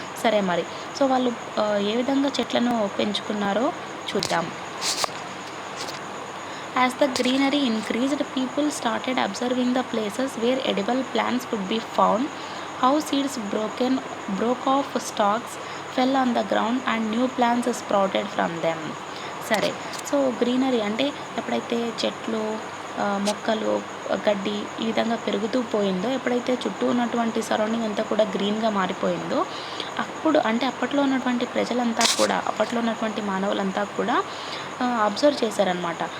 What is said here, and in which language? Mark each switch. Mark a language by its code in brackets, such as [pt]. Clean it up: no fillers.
[te] సరే మరి సో వాళ్ళు ఏ విధంగా చెట్లను పెంచుకున్నారో చూద్దాం. [en] As the greenery increased, people started observing the places where edible plants could be found, how seeds broke off stalks, fell on the ground and new plants sprouted from them. [te] సరే, so greenery అంటే ఎప్పుడైతే చెట్లు, మొక్కలు, గడ్డి ఈ విధంగా పెరుగుతూ పోయిందో, ఎప్పుడైతే చుట్టూ ఉన్నటువంటి సరౌండింగ్ అంతా కూడా గ్రీన్గా మారిపోయిందో అప్పుడు అంటే అప్పట్లో ఉన్నటువంటి ప్రజలంతా కూడా అప్పట్లో ఉన్నటువంటి మానవులంతా కూడా అబ్జర్వ్ చేశారనమాట.